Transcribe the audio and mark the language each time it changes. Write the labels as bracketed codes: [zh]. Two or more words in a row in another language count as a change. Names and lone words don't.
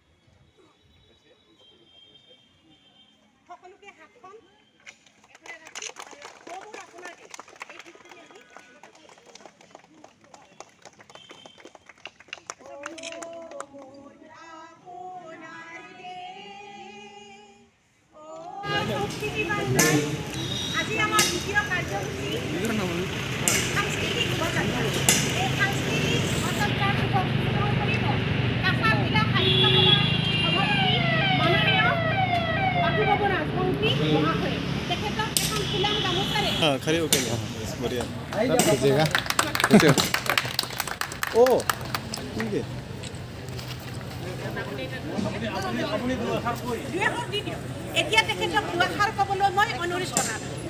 [as] সকলোকে হাতখন এফালে ৰাখি আৰু মোৰ আপোনাকে এই গীতখিনি আমি আজি আমাৰ দ্বিতীয় কাৰ্যসূচী সাংস্কৃতিক শোভাযাত্ৰা। এই সাংস্কৃতিক শোভাযাত্ৰাৰ উপস্থাপন কৰিব কাছাৰ জিলা সাহিত্য সভাৰ সভাপতি মাননীয় বাসুদেৱ ৰাজবংশী মহাশয়। তেখেতক এখন ফুলাম গামোচাৰে [hi] खड़े होके बढ़िया कीजिएगा। ओ ठीक है [as] দুএষাৰ দি দিয়ক। এতিয়া তেখেতক দুআষাৰ ক'বলৈ মই অনুৰোধ জনালোঁ।